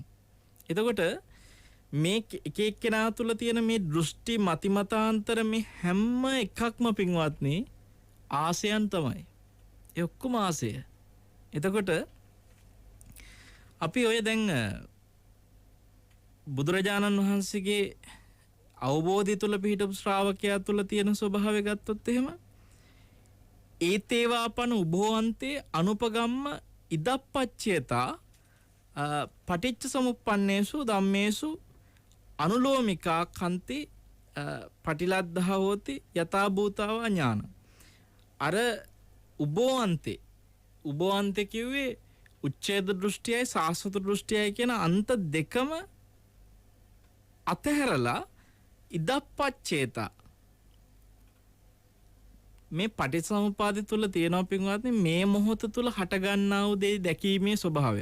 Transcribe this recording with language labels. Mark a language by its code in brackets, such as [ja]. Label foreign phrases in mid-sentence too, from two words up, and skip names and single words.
[si] එතකොට මේ එක එක්කෙනා තුළ තියෙන මේ දෘෂ්ටි මතිමතාන්තර මේ හැම එකක්ම පින්වත්නි ආසයන් තමයි. ඒ ඔක්කොම ආසය. එතකොට අපි ඔය දැන් බුදුරජාණන් වහන්සේගේ අවබෝධය තුළ පිහිටපු ශ්‍රාවකයා තුළ තියෙන ස්වභාවය ගත්තොත් එහෙම [pi] ඒතේවාපන උභෝන්තේ අනුපගම්ම ඉදප්පච්චේතා පටිච්ච සමුප්පන්නේසු ධම්මේසු අනුලෝමිකා කන්ති පටිලද්ධා හෝති යථා භූතව ඥාන. [si] අර උභෝන්තේ කිව්වේ උච්ඡේද දෘෂ්ටියයි සාස්වත දෘෂ්ටියයි කියන අන්ත දෙකම අතහැරලා ඉදප්පච්චේතා මේ පටිච්චසමුපාදය තුල තියෙනවා පින්වත්නි මේ මොහොත තුල හට ගන්නා වූ දේ දැකීමේ ස්වභාවය.